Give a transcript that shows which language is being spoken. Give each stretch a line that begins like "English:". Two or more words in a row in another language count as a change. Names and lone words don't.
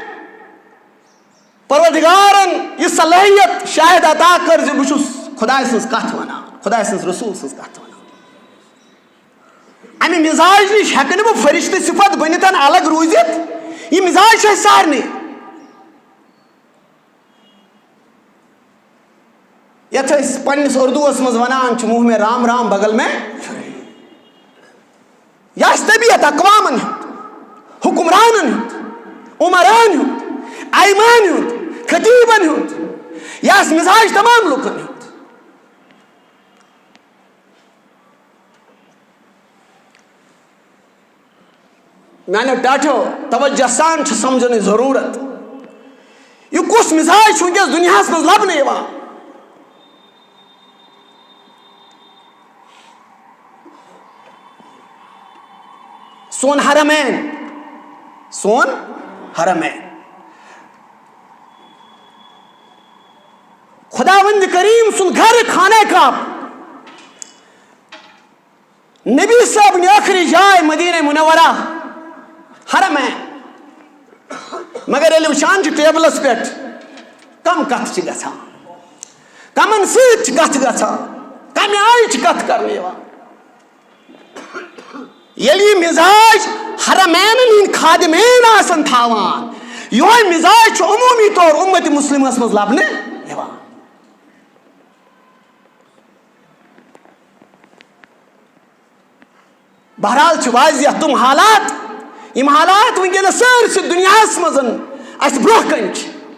Kashmiri: پروردگارن یہ صلاحیت شاید عطا کر زِ بہ چھُس خدائے سٕنٛز کتھ ونان خدائے سٕنٛز رسول سٕنٛز کتھ ونان امہ مزاج نش ہیکہ نہٕ بہ فرشتہ صفت بنتھ الگ روزت یہ مزاج چھ سارنٕے یتھ پنس اردوس مز ونان چھ
Urdu: منہ میں رام رام بغل میں
Kashmiri: یہ طبیعت اقوامن ہند حکمرانن ہند عمران ہند ایمان ہند خطیبن ہند یہ مزاج تمام لوکن ہند میانو ٹاٹھو توجہ سان چھ سمجھنے ضرورت یہ کس مزاج ونکس دنیا مز لبنہ یوان سون حرمین خداوند کریم سن گھر خانہ کعبہ نبی صاحب نے آخری جائے مدینہ منورہ حرمین مگر ییٚلہِ وٕچھان چھِ ٹیبلس پٮ۪ٹھ کم کتھ چھِ گژھان کمن سۭتۍ چھِ کتھ گژھان کمہِ آیہِ چھِ کتھ کرنہٕ یِوان ییٚلہِ یہِ مزاج حرمینن ہٕنٛدۍ خادمین آسن تھاوان یہوے مزاج چھُ عموٗمی طور اُمت مسلمس منٛز لبنہٕ یِوان بہرحال چھِ واضح تِم حالات یم حالات ونکس سٲرسٕے دُنیاہس منٛز اَسہِ برونٛہہ کَنہِ چھِ